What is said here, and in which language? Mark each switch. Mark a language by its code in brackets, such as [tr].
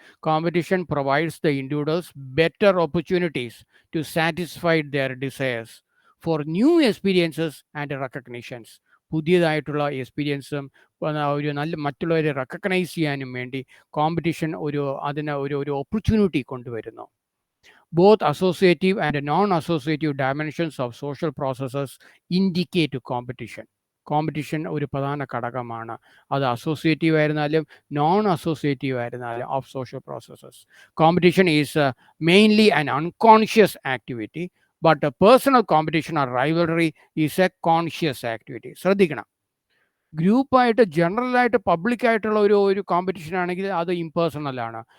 [en] Competition provides the individuals better opportunities to satisfy their desires for new experiences and recognitions. [ml] പുതിയതായിട്ടുള്ള എക്സ്പീരിയൻസും ഒരു നല്ല മറ്റുള്ളവരെ recognise ചെയ്യാനും വേണ്ടി കോമ്പറ്റീഷൻ അതിന് ഒരു ഓപ്പർച്യൂണിറ്റി കൊണ്ടുവരുന്നു. [en] Both associative and non-associative dimensions of social processes indicate competition. [ml] Competition ഒരു പ്രധാന ഘടകമാണ്. അത് അസോസിയേറ്റീവ് ആയിരുന്നാലും നോൺ അസോസിയേറ്റീവ് ആയിരുന്നാലും [en] Of social processes. Competition is mainly an unconscious activity, but personal competition or rivalry is a conscious activity. [ml] ശ്രദ്ധിക്കണം, ഗ്രൂപ്പായിട്ട് ജനറലായിട്ട് പബ്ലിക്കായിട്ടുള്ള ഒരു competition ആണെങ്കിൽ അത് ഇംപേഴ്സണലാണ്.